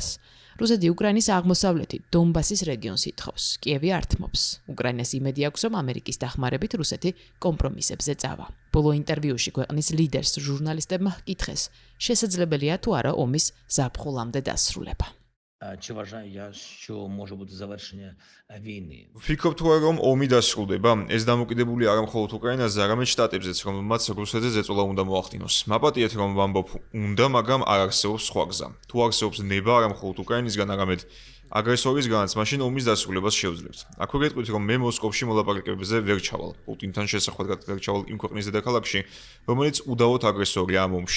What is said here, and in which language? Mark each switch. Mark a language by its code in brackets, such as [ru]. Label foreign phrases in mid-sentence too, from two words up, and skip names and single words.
[ka] რუსეთი უკრაინის აღმოსავლეთით დონბასის რეგიონს ითხოვს. კიევი ართმობს. უკრაინას იმედი აქვს, რომ ამერიკის დახმარებით რუსეთი კომპრომისებზე წავა. ბოლო ინტერვიუში ქვეყნის ლიდერს ჟურნალისტებმა ჰკითხეს, შესაძლებელია თუ არა ომის ზაფხულამდე დასრულება. [uk] Чи вважаю я, що може бути завершення війни? [ka] ვფიქრობ თუ არა რომ ომი დასრულდება, ეს დამოკიდებული არა მხოლოდ უკრაინაზე, არამედ შტატებზეც, რომელმაც რუსეთზე ზეწოლა უნდა მოახდინოს. მაპატიეთ რომ ვამბობ უნდა, მაგრამ არ არსებობს სხვა გზა. თუ არსებობს ნება არა მხოლოდ უკრაინისგან, არამედ აგრესორისგანაც, მაშინ ომის დასრულებას შევძლებთ. აქ ვერ გეტყვით რომ მე მოსკოვში მოლაპარაკებებზე ვერ ჩავალ. პუტინთან შესახვედრად ჩავალ იმ ქვეყნის დედაქალაქში, რომელიც უდავოდ აგრესორია ამ ომში.